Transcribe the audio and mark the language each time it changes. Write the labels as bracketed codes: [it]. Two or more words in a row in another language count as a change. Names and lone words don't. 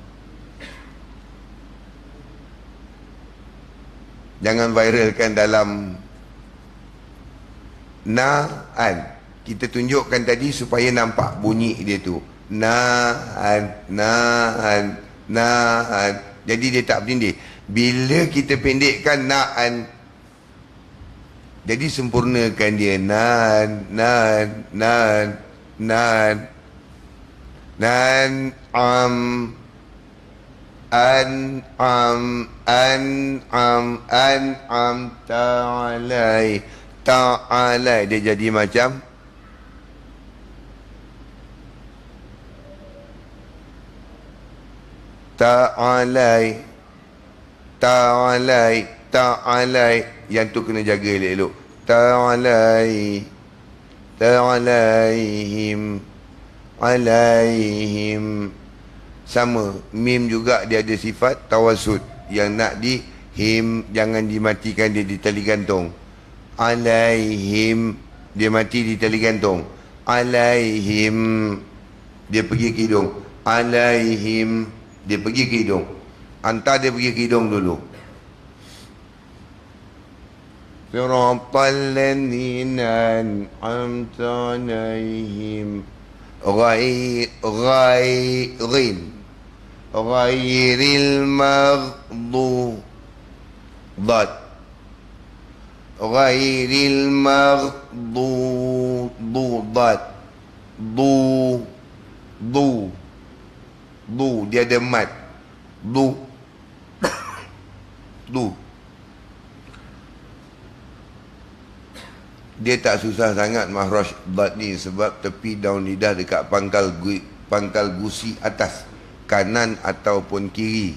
[ms] Jangan viralkan dalam na'an. Kita tunjukkan tadi supaya nampak bunyi dia tu. Na'an, na'an, na'an. Jadi dia tak bertindih. Bila kita pendekkan na'an, jadi sempurnakan dia. Nan, nan, nan, nan. [ar] Nan, ta'alai. Ta'alai. [ms] Dia jadi macam ta'alai. [ar] تعالى. تعالى. [ms] Yang tu kena jaga elok-elok. [ar] تعالى. عليهم. [ms] Alaihim. Sama. Mim juga dia ada sifat tawasud. Yang nak di him, jangan dimatikan dia di tali gantung. [ar] Alaihim. [ms] Dia mati di tali gantung. Alaihim. Dia pergi ke hidung. Alaihim. Dia pergi ke hidung. Hantar dia pergi ke hidung dulu. [ar] صراط الذين أنعمت عليهم غير المغضوب غير المغضوب [ms] dia ada mat. Dia tak susah sangat mahrash dad ni sebab tepi daun lidah dekat pangkal gusi atas kanan ataupun kiri.